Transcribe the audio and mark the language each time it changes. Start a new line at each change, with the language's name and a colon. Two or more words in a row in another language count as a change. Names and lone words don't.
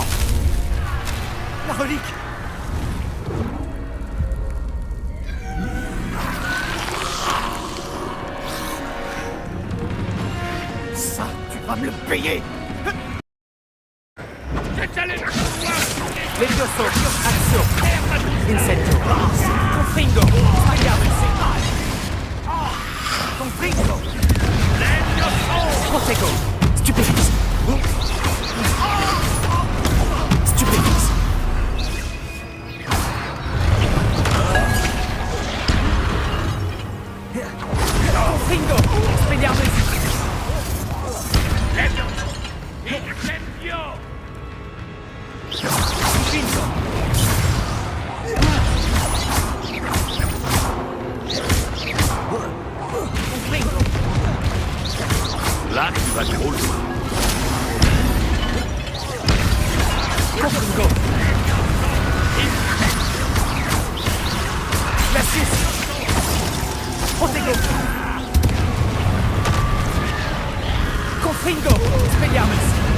French: La relique! Ça, tu vas me le payer! C'est allé le pouvoir! Levioso, Axio, Insetto, Confringo, Spaghiamosi, Confringo, Protego, Stupefix, Stupefix, Confringo, Spaghiamosi, Incendio! Confringo, Confringo, Là, tu vas trop loin. Confringo, Glacius, Protego, Confringo, Spaghiamosi.